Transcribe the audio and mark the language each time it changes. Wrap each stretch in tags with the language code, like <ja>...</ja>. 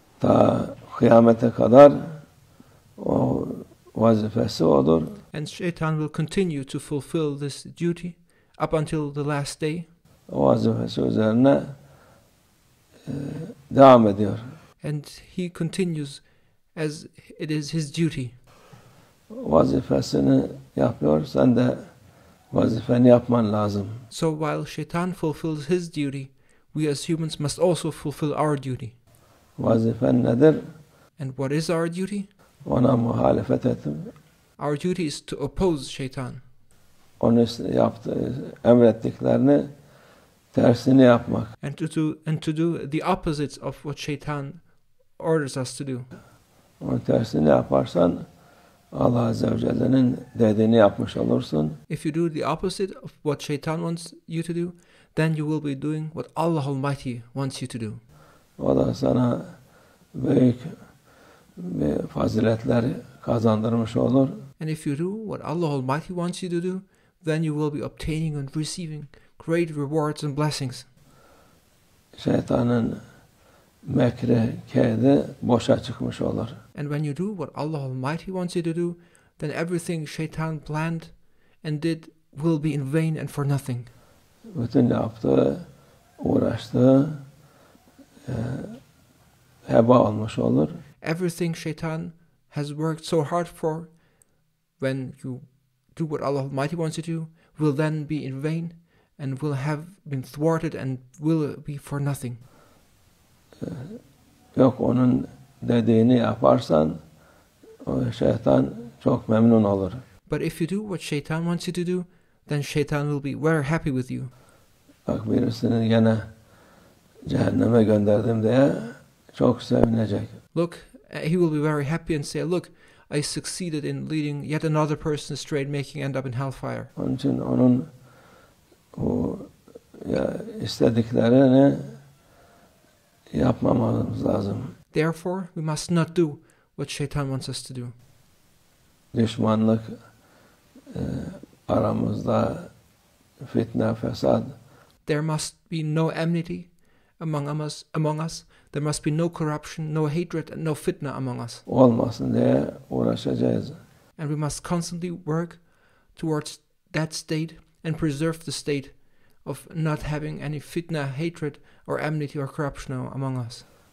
<tr>Ta kıyamete kadar o vazifesi odur.</tr> <en>And Shaitan will continue to fulfill this duty up until the last day.</en> <tr>O vazifesi üzerine devam ediyor.</tr> <en>And he continues as it is his duty.</en> <tr>Vazifesini yapıyor, sen de vazifeni yapman lazım.</tr> <en>So while Shaitan fulfills his duty, we as humans must also fulfill our duty.</en> <tr>Vazifen nedir?</tr> <en>And what is our duty?</en> <tr>Ona muhalefet ettim.</tr> <en>Our duty is to oppose Shaitan.</en> <tr>Onu emrettiklerini tersini yapmak.</tr> <en>And to do the opposites of what Shaitan orders us to do.</en> <tr>Onun tersini yaparsan Allah Azze ve Celle'nin dediğini yapmış olursun.</tr> <en>If you do the opposite of what Shaitan wants you to do, then you will be doing what Allah Almighty wants you to do.</en> <tr>O da sana büyük faziletler kazandırmış olur.</tr> <en>And if you do what Allah Almighty wants you to do, then you will be obtaining and receiving great rewards and blessings.</en> <tr>Şeytanın mekri, keydi boşa çıkmış olur.</tr> <en>And when you do what Allah Almighty wants you to do, then everything Shaitan planned and did will be in vain and for nothing.</en> <tr>Bütün yaptığı, uğraştığı heba olmuş olur.</tr> <en>Everything Shaitan has worked so hard for, when you do what Allah Almighty wants you to, will then be in vain and will have been thwarted and will be for nothing.</en> <tr>Yok onun dediğini yaparsan o şeytan çok memnun olur.</tr> <en>But if you do what Shaitan wants you to do, then Shaitan will be very happy with you.</en> <tr>Bak birisini gene cehenneme gönderdim diye çok sevinecek.</tr> <en>Look, he will be very happy and say, look, I succeeded in leading yet another person astray, making end up in hellfire.</en> <tr>Onun için onun o istediklerini yapmamamız lazım.</tr> <en>Therefore, we must not do what Shaitan wants us to do.</en> <tr>Düşmanlık aramızda, fitne, fesat.</tr> <en>There must be no enmity among us. There must be no corruption, no hatred, and no fitna among us.</en> <tr>Olmasın diye uğraşacağız.</tr> <en>And we must constantly work towards that state and preserve the state of not having any fitna, hatred, or enmity or corruption among us.</en>